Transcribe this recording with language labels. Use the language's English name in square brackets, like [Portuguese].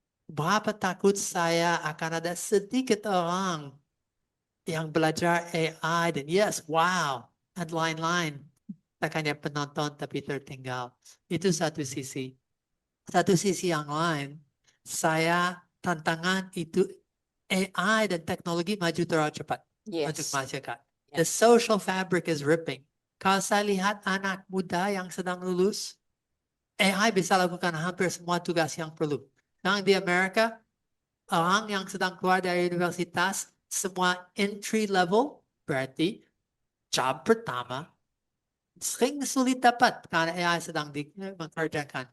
[Indonesian] Berapa takut saya akan ada sedikit orang yang belajar AI dan [English] yes, wow, [Indonesian] dan lain-lain. Tak hanya penonton tapi tertinggal. Itu satu sisi. Satu sisi yang lain, saya tantangan itu AI dan teknologi maju terlalu cepat untuk [English] Yes. [Indonesian] masyarakat. [English] The social fabric is ripping. [Indonesian] Kalau saya lihat anak muda yang sedang lulus, AI bisa lakukan hampir semua tugas yang perlu. Sekarang di Amerika, orang yang sedang keluar dari universitas, semua entry level, berarti job pertama, sering sulit dapat karena AI sedang mengerjakan.